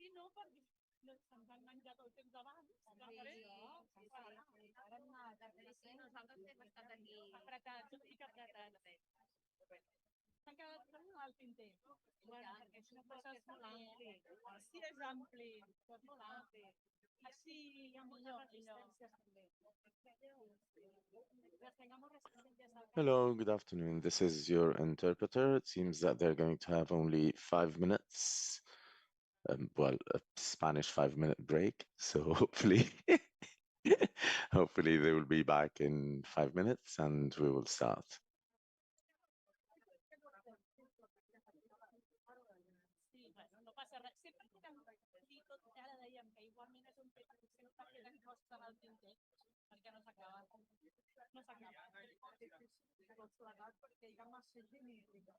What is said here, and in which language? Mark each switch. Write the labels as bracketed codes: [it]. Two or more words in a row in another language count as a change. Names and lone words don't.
[ca] se'ns han menjat el temps abans. Nosaltres hem estat aquí apretats, una mica apretats. S'han quedat al tinter. Bueno, perquè és un procés molt ampli. Sí, és ampli, és molt ampli. Així hi ha moltes resistències també. [en] Hello, good afternoon. This is your interpreter. It seems that they're going to have only 5 minutes. Well, a Spanish 5-minute break. So hopefully, hopefully they will be back in 5 minutes and we will start. [ca] No passa res. Sempre podem dir tot, ara dèiem que igualment és un fet que sempre queden coses en el tinter, perquè no s'acaba. No s'acaba. Tot plegat perquè hi ha massa genèrica.